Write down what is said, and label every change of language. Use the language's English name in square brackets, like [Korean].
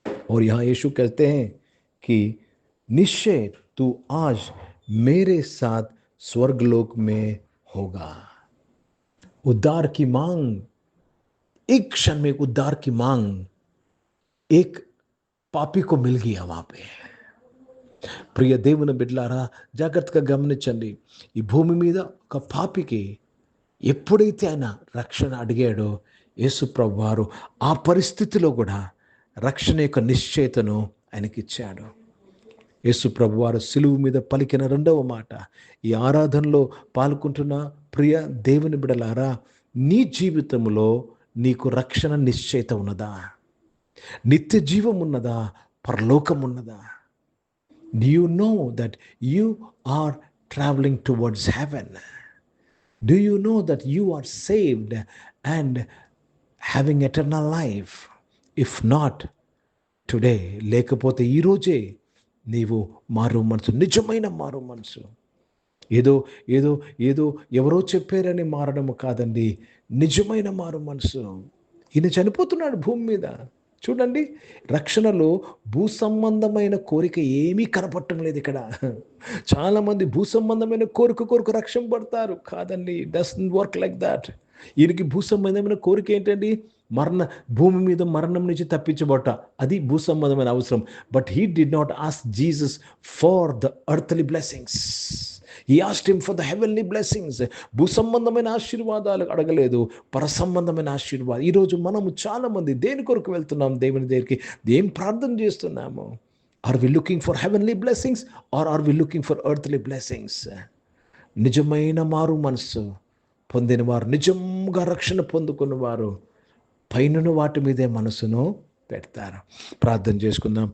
[Hindi] और यहाँ यीशु कहते हैं कि निश्चय तू आज मेरे साथ स्वर्गलोक में होगा। उद्धार की मांग, एक क्षण में एक उद्धार की मांग एक పాపి को मिल गया वहां पे। [Telugu] ప్రియ దేవుని బిడ్డలారా, జాగ్రత్తగా గమనించండి. ఈ భూమి మీద ఒక పాపికి ఎప్పుడైతే ఆయన రక్షణ అడిగాడో, యేసు ప్రభు వారు ఆ పరిస్థితిలో కూడా రక్షణ యొక్క నిశ్చయతను ఆయనకిచ్చాడు. యేసు ప్రభు వారు సిలువు మీద పలికిన రెండవ మాట, ఈ ఆరాధనలో పాల్గొంటున్న ప్రియ దేవుని బిడ్డలారా, నీ జీవితంలో నీకు రక్షణ నిశ్చయిత ఉన్నదా? నిత్య జీవం ఉన్నదా? పరలోకం ఉన్నదా? [English] Do you know that you are traveling towards heaven? Do you know that you are saved and having eternal life? If not, today, [Telugu] లేకపోతే ఈరోజే నీవు మారు మనసు, నిజమైన మారు మనసు, ఏదో ఏదో ఏదో ఎవరో చెప్పారని మారడము కాదండి, నిజమైన మారు మనసు. ఈయన చనిపోతున్నాడు భూమి మీద. చూడండి, రక్షణలో భూ సంబంధమైన కోరిక ఏమీ కనపడటం లేదు ఇక్కడ. చాలామంది భూ సంబంధమైన కోరిక రక్షణ పడతారు. కాదండి, [English] Doesn't work like that. [Telugu] ఈయనకి భూ సంబంధమైన కోరిక ఏంటండి? భూమి మీద మరణం నుంచి తప్పించబట్ట, అది భూ సంబంధమైన అవసరం. [English] But he did not ask Jesus for the earthly blessings. He asked him for the heavenly blessings. [Telugu] భూ సంబంధమైన ఆశీర్వాదాలు అడగలేదు, పర సంబంధమైన ఆశీర్వాదం. ఈరోజు మనము చాలామంది దేని కొరకు వెళ్తున్నాం? దేవుని దగ్గరికి ఏం ప్రార్థన చేస్తున్నాము? [English] Are we looking for heavenly blessings are we looking for earthly blessings? [Telugu] నిజమైన మారు మనసు పొందినవారు, నిజంగా రక్షణ పొందుకున్నవారు పైన వాటి మీదే మనసును పెడతారు. ప్రార్థన చేసుకుందాం.